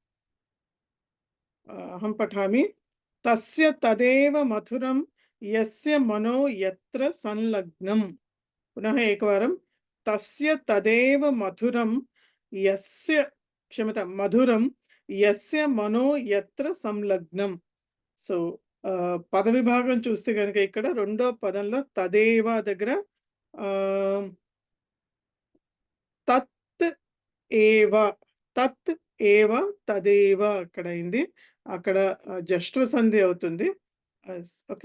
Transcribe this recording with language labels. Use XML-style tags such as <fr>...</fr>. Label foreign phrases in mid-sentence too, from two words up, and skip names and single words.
<sa>अहं पठामि। तस्य तदेव मधुरं यस्य मनो यत्र संलग्नम्। पुनः एकवारं। तस्य तदेव मधुरं यस्य क्षम्यतां मधुरं यस्य मनो यत्र संलग्నం.</sa> <te>సో పదవిభాగం చూస్తే కనుక ఇక్కడ రెండో పదంలో తదేవ దగ్గర</te> <sa>తత్ ఏవ తత్ ఏవ తదేవ</sa> <te>అక్కడ అయింది. అక్కడ జష్ట్వ సంధి అవుతుంది. ఓకే.</te>